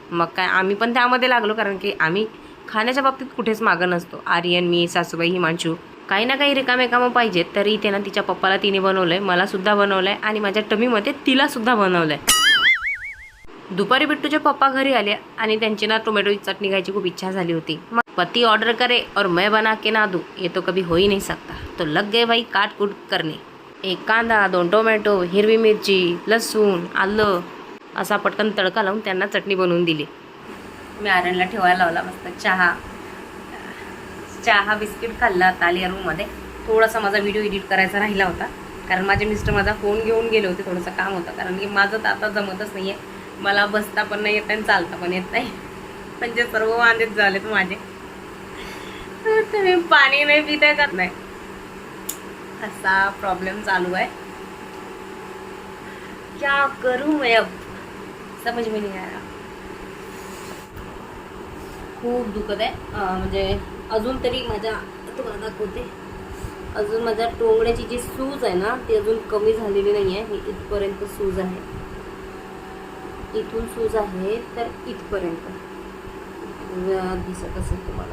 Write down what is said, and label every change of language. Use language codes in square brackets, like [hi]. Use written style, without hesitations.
[mr] मग काय आम्ही पण त्यामध्ये लागलो, कारण की आम्ही खाण्याच्या बाबतीत कुठेच मागं नसतो. आर्यन, मी, सासूबाई, हिमांशू काही ना काही रिकामे कामं पाहिजेत. तरी इथे ना तिच्या पप्पाला तिने बनवलं आहे, मलासुद्धा बनवलं आहे आणि माझ्या टमीमध्ये तिलासुद्धा बनवलं आहे. दुपारी बिट्टूचे पप्पा घरी आले आणि त्यांची ना टोमॅटोची चटणी खायची खूप इच्छा झाली होती. [hi] मग पति ऑर्डर करे और मैं बना के ना दूँ, ये तो कभी हो ही नहीं सकता. तो लग गए भाई काट कूट करने. [mr] 1 कांदा, 2 टोमॅटो, हिरवी मिरची, लसूण, आलं असा पटकन तडका लावून त्यांना चटणी बनवून दिली. मी आर्यनला ठेवायला लावला मस्त चहा बिस्किट खाल्ला. आता आली या रूममध्ये. थोडासा माझा व्हिडिओ एडिट करायचा राहिला होता, कारण माझे मिस्टर माझा फोन घेऊन गेले होते. थोडंसं काम होतं, कारण की माझं तर आता जमतच नाही आहे. मला बसता पण नाही येत आणि चालता पण येत नाही, म्हणजे सर्व वांदेच झालेत माझे. तुम्ही पाणी नाही पिताय का नाही, असा प्रॉब्लेम चालू आहे. [hi] क्या करू मैं अब, समज में नहीं आया. [mr] खूप दुखत आहे. म्हणजे अजून तरी माझ्या तुम्हाला दाखवते, अजून माझ्या टोंगण्याची जी सूज आहे ना ती अजून कमी झालेली नाही आहे. ही इथपर्यंत सूज आहे, इथून सूज आहे तर इथपर्यंत दिसत असेल तुम्हाला.